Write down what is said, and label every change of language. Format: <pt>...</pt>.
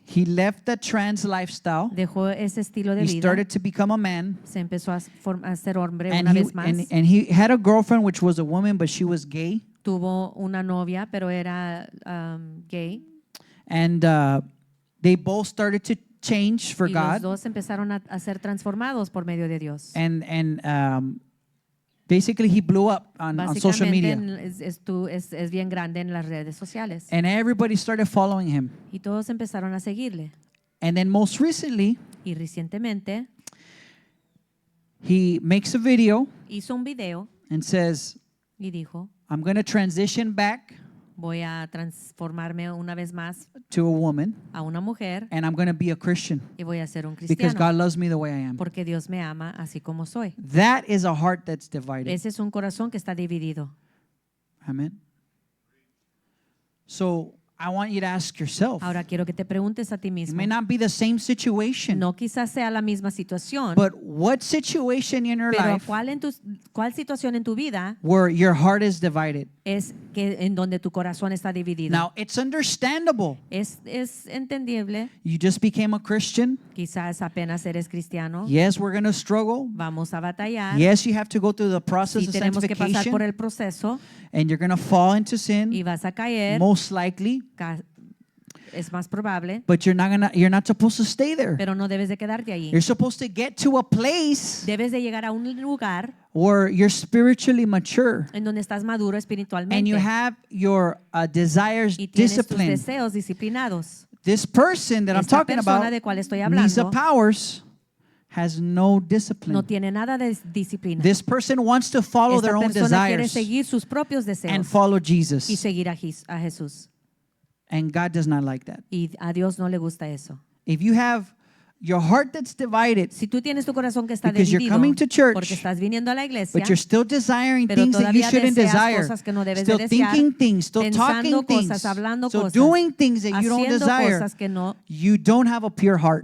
<en>He left the trans lifestyle.</en> <es>dejó ese estilo de</es> <en>He</en> <es>vida,</es> <en>started to become a man.</en> <es>se empezó a ser hombre</es> <en>And</en> <es>una</es> <en>he,</en> <es>vez más.</es> <en>and he had a girlfriend, which was a woman, but she was gay.</en> <es>Tuvo una novia, pero era gay.</es> <en>And they both started to change for</en> <es>Y los dos empezaron a ser transformados por medio de Dios.</es> <en>And basically, he blew up on social</en> <es>Básicamente</es> <en>media.</en> <es>es bien grande en las redes sociales.</es> <en>And everybody started following him.</en> <es>Y todos empezaron a seguirle.</es> <en>And then most recently,</en> <es>Y recientemente</es> <en>he makes a video</en> <es>hizo un video</es> <en>and says,</en> <es>y dijo,</es> <en>I'm going to transition back</en> <es>voy a transformarme una vez más</es> <en>to a woman,</en> <es>a una mujer</es> <en>and I'm going to be a Christian</en> <es>y voy a ser un</es> <en>because</en> <es>cristiano</es> <en>God loves me the way I am.</en> <es>porque Dios me ama así como soy.</es> <en>That is a heart that's divided.</en> <es>Ese es un corazón que está dividido.</es> <en>Amen. So I want you to ask yourself.</en> <es>Ahora quiero que te preguntes a ti</es> <en>It</en> <es>mismo.</es> <en>may not be the same situation,</en> <es>No quizás sea la misma situación,</es> <en>but what situation in your</en> <es>pero</es> <en>life</en> <es>¿cuál situación en tu vida</es> <en>where your heart is divided?</en> <es>es que en donde tu corazón está dividido?</es> <en>Now, it's understandable.</en> <es>Es entendible.</es> <en>You just became a Christian.</en> <es>Quizás apenas eres cristiano.</es> <en>Yes, we're going to struggle.</en> <es>Vamos a batallar.</es> <en>Yes, you have to go through the process</en> <es>Sí,</es> <en>of</en> <es>tenemos que pasar por</es> <en>sanctification,</en> <es>el proceso</es> <en>and you're going to fall into</en> <es>y</es> <en>sin,</en> <es>vas a caer.</es> <en>most likely,</en> <es>Es más probable,</es> <en>but you're not supposed to stay there.</en> <es>pero no debes de quedarte allí.</es> <en>You're supposed to get to a place</en> <es>Debes de llegar a un lugar</es> <en>where you're spiritually mature</en> <es>en donde estás maduro</es> <en>and</en> <es>espiritualmente</es> <en>you have your desires</en> <es>y tienes tus</es> <en>disciplined.</en> <es>deseos disciplinados.</es> <en>This person that I'm</en> <es>Esta</es> <en>talking</en> <es>persona</es> <en>about,</en> <es>de cual estoy Misa hablando,</es> <en>Powers, has no discipline.</en> <es>tiene nada de disciplina.</es> <en>This person wants to follow</en> <es>Esta</es> <en>their own</en> <es>persona quiere</es> <en>desires</en> <es>seguir sus propios</es> <en>and</en> <es>deseos</es> <en>follow</en> <es>y</es> <en>Jesus.</en> <es>seguir a Jesús.</es> <en>And God does not like that.</en> <es>Y a Dios no le gusta eso.</es> <en>If you have your heart that's divided,</en> <es>Si tú tienes tu corazón que está</es> <en>Because you're</en> <es>dividido</es> <en>coming to church,</en> <es>porque estás viniendo a la iglesia,</es> <en>but you're still desiring</en> <es>pero</es> <en>things that you</en> <es>todavía</es> <en>shouldn't</en> <es>deseas</es> <en>desire,</en> <es>cosas que no debes</es> <en>still</en> <es>de desear,</es> <en>thinking things, still</en> <es>pensando</es> <en>talking things,</en> <es>cosas, hablando</es> <en>so</en> <es>cosas,</es> <en>doing things that you don't</en> <es>haciendo</es> <en>desire,</en> <es>cosas que</es> <en>you don't have a pure heart.</en>